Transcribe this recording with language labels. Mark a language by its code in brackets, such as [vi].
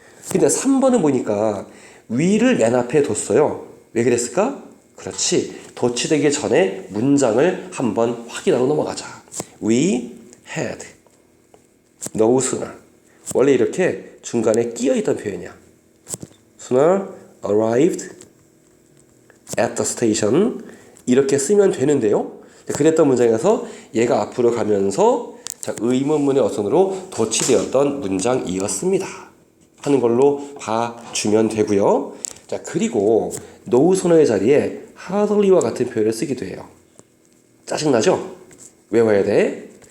[ko] 근데 3번은 보니까 위를 맨 앞에 뒀어요. 왜 그랬을까? 그렇지. 도치되기 전에 문장을 한번 확인하고 넘어가자. [en] We had no sooner. [ko] 원래 이렇게 중간에 끼어있던 표현이야. [en] sooner arrived at the station [ko] 이렇게 쓰면 되는데요. 그랬던 문장에서 얘가 앞으로 가면서 자, 의문문의 어선으로 도치되었던 문장이었습니다. 하는 걸로 봐주면 되고요. 자, 그리고 no sooner의 자리에 hardly와 같은 표현을 쓰기도 해요. 짜증나죠? 외워야 돼.